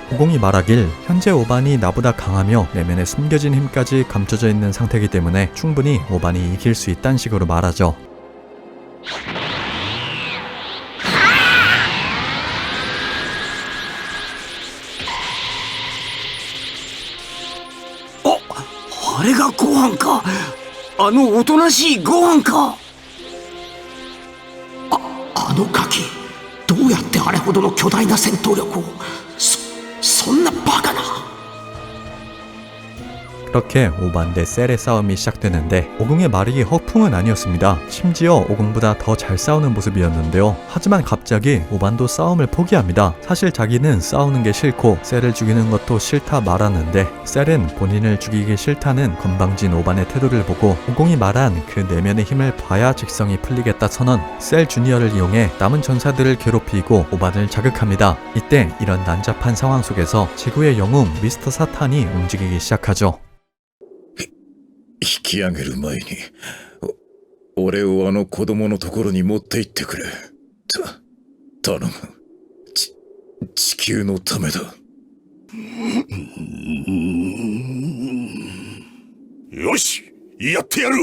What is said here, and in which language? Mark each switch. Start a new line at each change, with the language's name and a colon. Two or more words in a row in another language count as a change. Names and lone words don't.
Korean: 오공이 말하길 현재 오반이 나보다 강하며 내면에 숨겨진 힘까지 감춰져 있는 상태이기 때문에 충분히 오반이 이길 수 있다 딴 식으로 말하죠. 어?
Japanese: あれがご飯か。あのおとなしいご飯か。あのガキ、どうやってあれほどの巨大な戦闘力を。そんなバカな。
Korean: 그렇게 오반 대 셀의 싸움이 시작되는데 오공의 말이 허풍은 아니었습니다. 심지어 오공보다 더 잘 싸우는 모습이었는데요. 하지만 갑자기 오반도 싸움을 포기합니다. 사실 자기는 싸우는 게 싫고 셀을 죽이는 것도 싫다 말하는데 셀은 본인을 죽이기 싫다는 건방진 오반의 태도를 보고 오공이 말한 그 내면의 힘을 봐야 직성이 풀리겠다 선언, 셀 주니어를 이용해 남은 전사들을 괴롭히고 오반을 자극합니다. 이때 이런 난잡한 상황 속에서 지구의 영웅 미스터 사탄이 움직이기 시작하죠.
Japanese: 引き上げる前に俺をあの子供のところに持って行ってくれ。頼む。地球のためだ。よし、やってやる。